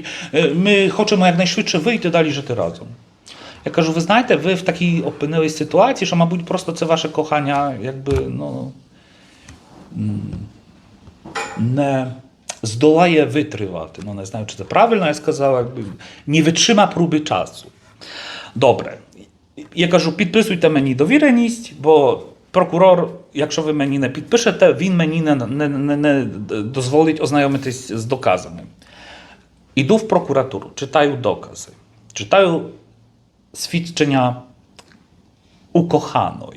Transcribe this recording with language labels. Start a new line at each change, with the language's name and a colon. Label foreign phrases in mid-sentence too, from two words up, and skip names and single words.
Ukrainian: Ми хочемо якнайшвидше вийти, далі жити разом. Я кажу, ви знаєте, ви в такій опинились ситуації, що, мабуть, просто це ваше кохання, не здолає витривати. Не знаю, чи це правильно я сказав, не
Polish: витрzyma próby czasu.
Ukrainian: Добре. Я кажу, підписуйте мені довіреність, бо прокурор, якщо ви мені не підпишете, він мені не дозволить ознайомитись з доказами. Іду в прокуратуру, читаю докази, читаю свідчення укоханої.